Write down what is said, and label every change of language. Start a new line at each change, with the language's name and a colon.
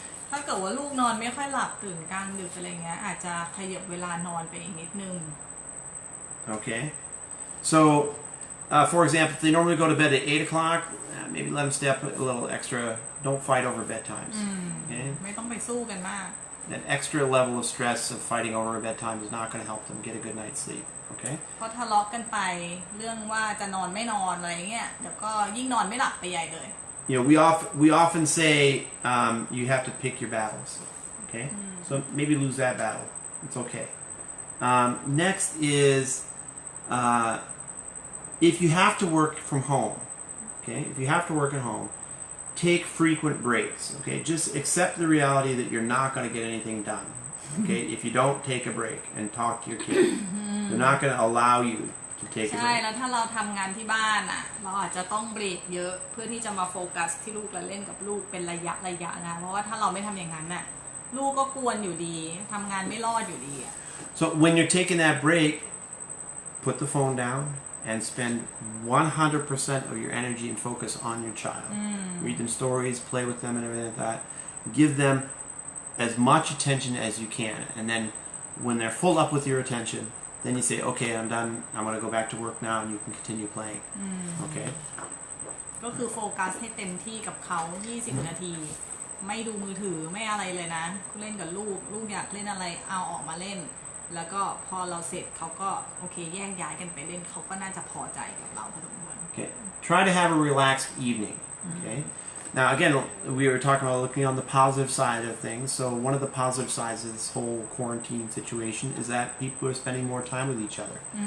Thai: ถ้าเกิดว่าลูกนอนไม่ค่อยหลับตื่นกลางดึกอะไรเงี้ยอาจจะขยับเวลานอนไปอีกนิดนึง
English: Okay, so for example, if they normally go to bed at 8 o'clock, maybe let them stay up a little extra. Don't fight over bedtimes. Okay?
Thai: ไม่ต้องไปสู้กันมาก
English: That extra level of stress of fighting over a bedtime is not going to help them get a good night's sleep. Okay?
Thai: เพราะทะเลาะกันไปเรื่องว่าจะนอนไม่นอนอะไรเงี้ยเดี๋ยวก็ยิ่งนอนไม่หลับไปใหญ่เลย
English: You know, we often say you have to pick your battles. Okay? So maybe lose that battle. It's okay. Next is if you have to work from home. Okay? If you have to work at home, take frequent breaks. Okay? Just accept the reality that you're not going to get anything done. Okay? If you don't take a break and talk to your kid, they're not going to allow you to take a
Thai: ใช่
English: break.
Thai: แล้วถ้าเราทำงานที่บ้านอ่ะเราอาจจะต้องเบรกเยอะเพื่อที่จะมาโฟกัสที่ลูกและเล่นกับลูกเป็นระยะนะเพราะว่าถ้าเราไม่ทำอย่างนั้นน่ะลูกก็กวนอยู่ดีทำงานไม่รอดอยู่ดีอ่ะ
English: So when you're taking that break, put the phone down and spend 100% of your energy and focus on your child. Read them stories, play with them and everything like that. Give them as much attention as you can. And then when they're full up with your attention, then you say, okay, I'm done. I'm going to go back to work now and you can continue playing. Okay?
Thai: ก็คือโฟกัสให้เต็มที่กับเขา20 นาทีไม่ดูมือถือไม่อะไรเลยนะเล่นกับลูกอยากเล่นอะไรเอาออกมาเล่นแล้วก็พอเราเสร็จเขาก็โอเคแยกย้ายกันไปเล่นเขาก็น่าจะพอใจกับเราพอสมควร
English: Okay. Try to have a relaxed evening. Okay. Now, again, we were talking about looking on the positive side of things. So one of the positive sides of this whole quarantine situation is that people are spending more time with each other.